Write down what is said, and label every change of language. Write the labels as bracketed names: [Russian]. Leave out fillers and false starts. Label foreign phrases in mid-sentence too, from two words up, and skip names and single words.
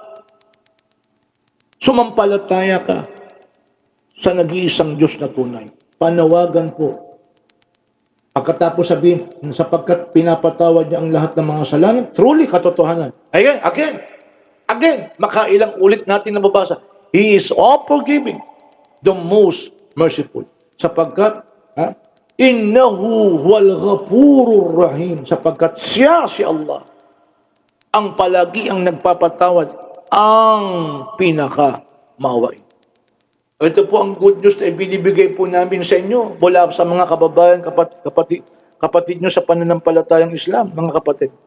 [Filipino] Sumampalataya ka sa nag-iisang Diyos na tunay. Panawagan po. Pagkatapos sabihin, sapagkat pinapatawad niya ang lahat ng mga kasalanan, truly katotohanan. Again, makailang ulit natin nababasa. [English] He is all forgiving, the most merciful. [Filipino] Sapagkat, [Arabic] إنه هو الغفور الرحيم. [Filipino] Sapagkat siya, si Allah, ang palagi ang nagpapatawad, ang pinaka-maawain. Ito po ang [English] good news [Filipino] na ibinibigay po namin sa inyo mula sa mga kababayan, kapatid nyo sa pananampalatayang Islam, mga kapatid.